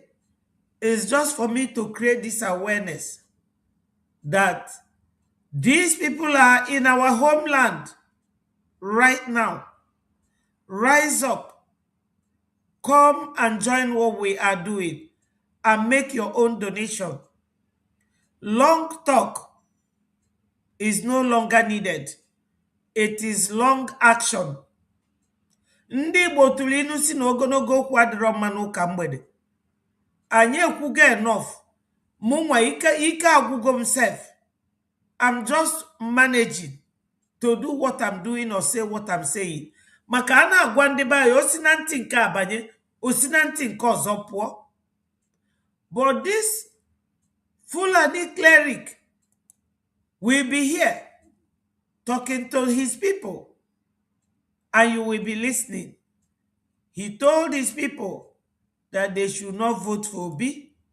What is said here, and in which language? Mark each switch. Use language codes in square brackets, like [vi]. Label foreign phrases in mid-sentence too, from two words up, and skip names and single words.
[en] It's just for me to create this awareness that these people are in our homeland right now. Rise up. Come and join what we are doing and make your own donation. Long talk is no longer needed. It is long action. [ig] Ndị Igbo tụrụ inu si na ogologo okwu adịrọ mma n'ụka mgbede. Anyị ekwugo enough. Mụnwa ike agwụgo m sef. [en] I'm just managing. to do what I'm doing or say what I'm saying. [ig] Maka ana agwa ndị be anyị osi na ntị nke abanye osi na ntị nke ọzọ pụọ. [en] But this Fulani cleric will be here talking to his people, and you will be listening. He told his people that they should not vote for Obi.